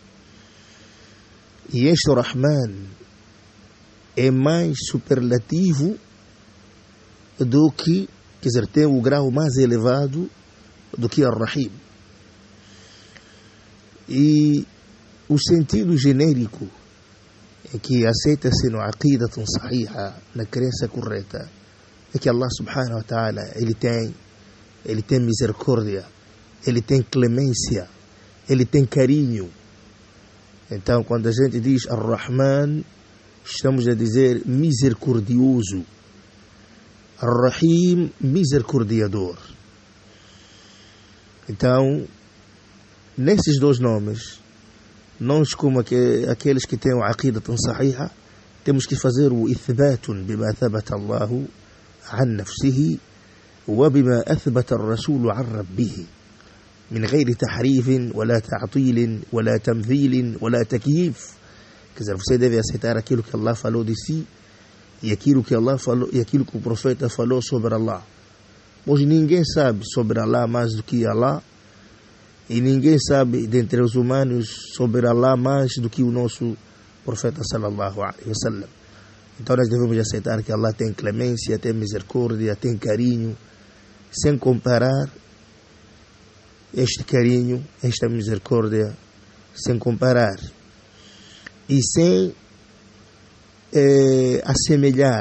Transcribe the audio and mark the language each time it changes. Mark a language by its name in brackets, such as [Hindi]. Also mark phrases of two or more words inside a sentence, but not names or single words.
[Portuguese] E este Rahman é mais superlativo do que, quer dizer, tem o grau mais elevado do que Ar-Rahim. E o sentido genérico é que aceita-se no [Arabic] عقيدة صحيحة, [Portuguese] na crença correta, é que Allah [Arabic] سبحانه وتعالى, [Portuguese] ele tem misericórdia, ele tem clemência, ele tem carinho. Então, quando a gente diz Ar-Rahman, estamos a dizer misericordioso. Ar-Rahim, misericordiador. Então, nesses dois nomes, nós, como aqueles que têm o [Arabic] عقيدة صحيحة, [Portuguese] temos que fazer o [Arabic] إثبات بما ثبت الله عن نفسه وبما أثبت الرسول عن ربه من غير تحريف ولا تعطيل ولا تمثيل ولا تكييف. [Portuguese] Quer dizer, você deve aceitar aquilo que Allah falou de si e aquilo que Allah falou e aquilo que o profeta falou sobre Allah. Pois ninguém sabe sobre Allah mais do que Allah. E ninguém sabe dentre os humanos sobre Allah mais do que o nosso profeta [Arabic] صلى الله عليه وسلم. [Portuguese] Então nós devemos aceitar que Allah tem clemência, tem misericórdia, tem carinho, sem comparar este carinho, esta misericórdia, sem comparar e sem assemelhar.